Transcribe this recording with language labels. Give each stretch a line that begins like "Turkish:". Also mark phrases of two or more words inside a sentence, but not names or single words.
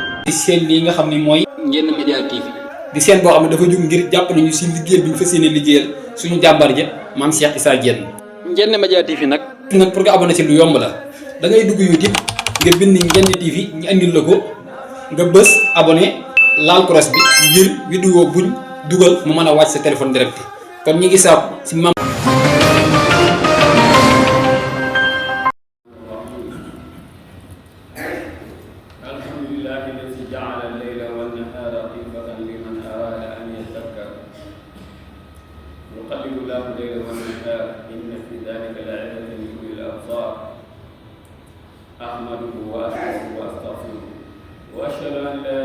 Wolof: seen lii nga xam ni mooy Ndiéné Média TV di seen boo xam ne dafa jóg ngir jàppale ñu si liggéey bi ñu fas yéene liggéeyal suñu jàmbar ja maam Cheikh Issa Diène. Ndiéné Média TV nag pour nga abonné ci lu yomb la da ngay dugg YouTube nga bind Ndiéné TV ñu andil la ko nga bës abonné laal cross bi ngir vidéo buñ dugal mu mën a wàcc sa
French: téléphone direct
Wolof: kon ñi ngi saab si mam
Arabic: يقلب الله الليل والنهار إن في ذلك لعبرة لأولي الأبصار أحمده وأشكره وأستغفره وأشهد أن لا